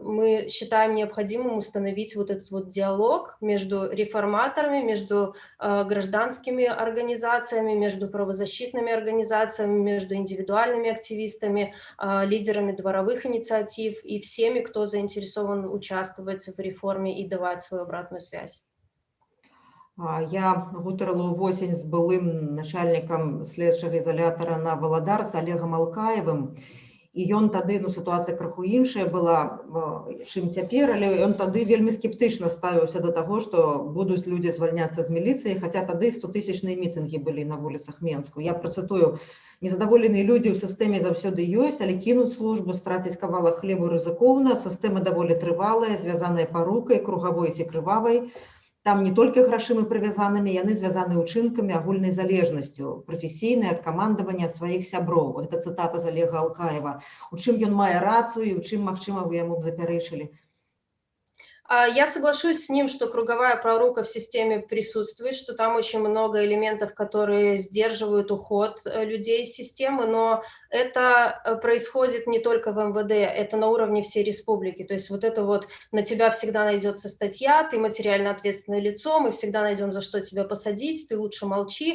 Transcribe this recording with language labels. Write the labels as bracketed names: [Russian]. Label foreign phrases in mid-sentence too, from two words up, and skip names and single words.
[Russian] Мы считаем необходимым установить вот этот вот диалог между реформаторами, между гражданскими организациями, между правозащитными организациями, между индивидуальными активистами, лидерами дворовых инициатив и всеми, кто заинтересован участвовать в реформе и давать свою обратную связь. [Belarusian] Я гутарыла ўвосень з былым начальнікам следчага ізалятара на Валадар з Олегам Алкаевым, і ён тады, сітуацыя крыху іншая была, чым цяпер, але ён тады вельмі скептычна ставіўся да таго, што будуць людзі звальняцца з міліцыі, хаця тады 100-тысячныя мітынгі былі на вуліцах Менску. Я працытую: незадаволеныя людзі ў сістэме заўсёды ёсць, але кінуць службу, страціць кавалак хлебу рызыкоўна, сістэма даволі трывалая, звязаная парукай, кругавой ці крывавай. Там не толькі грашымі прывязанымі, яны звязаны ўчынкамі, агульнай залежнасцю, прафесійнай, ад камандавання, ад сваіх сяброў. Гэта цытата з Олега Алкаева. У чым ён мае рацыю і ў чым, магчыма, вы яму б запярэчылі? [Russian] Я соглашусь с ним, что круговая порука в системе присутствует, что там очень много элементов, которые сдерживают уход людей из системы, но это происходит не только в МВД, это на уровне всей республики. То есть вот это вот на тебя всегда найдется статья, ты материально ответственное лицо, мы всегда найдем, за что тебя посадить, ты лучше молчи.